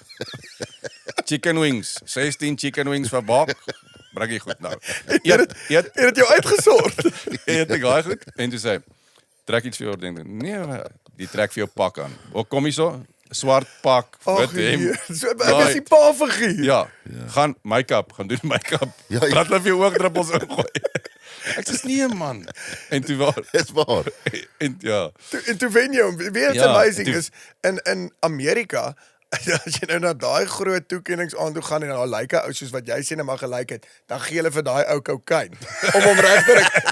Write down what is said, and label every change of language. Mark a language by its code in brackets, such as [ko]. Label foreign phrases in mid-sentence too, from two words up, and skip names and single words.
[en] Chicken wings, 16 chicken wings [af] vir bak. Bring jy goed nou. Eet. Het dit jou uitgesort? Eet ek daai goed? En toe sê hy, trek iets vir jou ding. Nee, die trek vir jou pak aan. Hoe kom jy so? Swart pak, wit hemp. So ek is die pa figuur. Ja, gaan make-up, gaan doen make-up. Ja, Praat hulle vir jou oogdruppels ingooi. Ek sê nee man. En toe waar. Dis waar. En ja. En toe wen jy hom. Weet Ja, amazing toe- is in Amerika as jy nou na daai groot toekennings aan toe gaan en daar lyk 'n ou soos wat jy sê nou maar gelyk het, dan gee hulle vir daai ou kokain om hom reg te kry.